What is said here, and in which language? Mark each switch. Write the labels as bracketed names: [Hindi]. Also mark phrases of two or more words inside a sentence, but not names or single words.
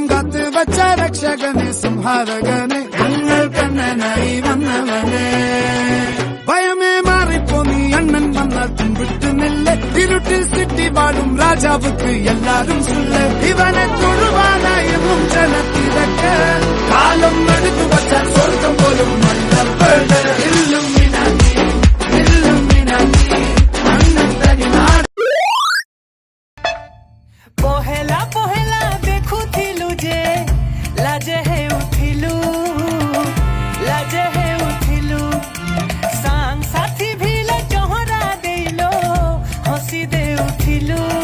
[Malayalam] കാത്ത് വച്ച രക്ഷകനെ സംഹാരകനെ ഞങ്ങൾ കണ്ണനായി വന്നവനെ ഭയമേ മാറിപ്പോ നീ അണ്ണൻ വന്നാൽ പിൻവിട്ടു നില്ല ഇരുട്ടിൽ സിറ്റി വാഴും രാജാവുക്ക് എല്ലാരും സുല്ല ഇവനെ തൊഴുവാനായും ജനത്തിരക്ക് കാലം എടുത്തു വച്ചാൽ സ്വർഗം പോലും നല്ലവള് [Odia] ପହଲା ପହଲା ଦେଖୁ ଥିଲୁ ଜେ ଲାଜେ ହେ ଉଠିଲୁ ଲାଜେ ହେ ଉଠିଲୁ ସାଙ୍ଗ ସାଥୀ ଭିଲେ ଚୋହରା ଦେଲୋ ହସି ଦେ ଉଠିଲୁ